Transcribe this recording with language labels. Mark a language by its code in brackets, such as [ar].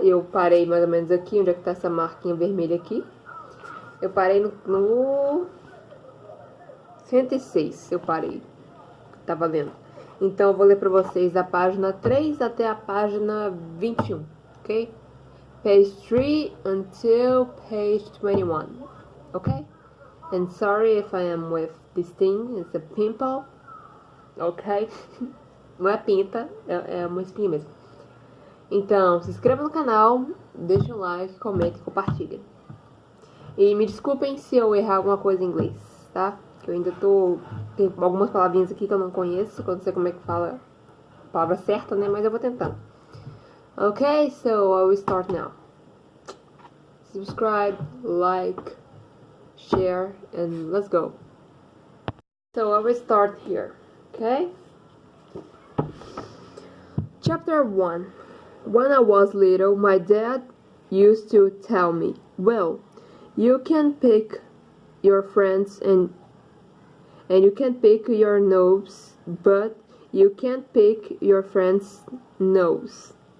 [pt] Eu parei mais ou menos aqui, onde é que tá essa marquinha vermelha aqui. Eu parei no 106, eu parei. Tava lendo. Então, eu vou ler pra vocês da página 3 até a página 21, ok? [en] Page 3 until page 21, okay? And sorry if I am with this thing, it's a pimple, okay? [pt] Não é pinta, é uma espinha mesmo. Então, se inscreva no canal, deixe um like, comente e compartilhem. E me desculpem se eu errar alguma coisa em inglês, tá? Que eu ainda tem algumas palavrinhas aqui que eu não conheço, que eu não sei como é que fala a palavra certa, né? Mas eu vou tentando. [en] Okay, so I will start now. Subscribe, like, share, and let's go. So I will start here, okay? Chapter 1. When I was little, my dad used to tell me, well, you can pick your friends and you can pick your nose, but you can't pick your friend's nose.